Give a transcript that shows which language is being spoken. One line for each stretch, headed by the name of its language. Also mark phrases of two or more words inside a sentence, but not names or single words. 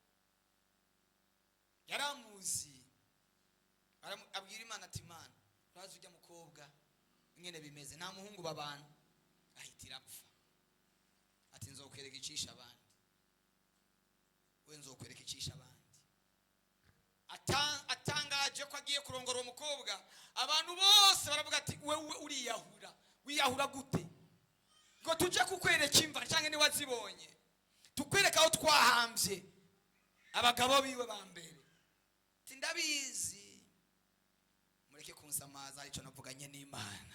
Rundi: Yaramuzi, abwira Imana ati Imana urazi ujya mukobwa ingene bimeze, nta muhungu babana, ahitira apfa. Ati nzokwereka icisha abandi, we nzokwereka icisha abandi.
Kinyarwanda: Atangaje ko agiye kurongora uwo mukobwa, abantu bose baravuga ati wewe uriyahura. Wiyahura gute? Ngo tuje kukwereka imva cyangwa ni wazibonye, tukwereka aho twahambye abagabo biwe ba mbere. Ati ndabizi, mureke kunsamaza, icyo navuganye n'Imana.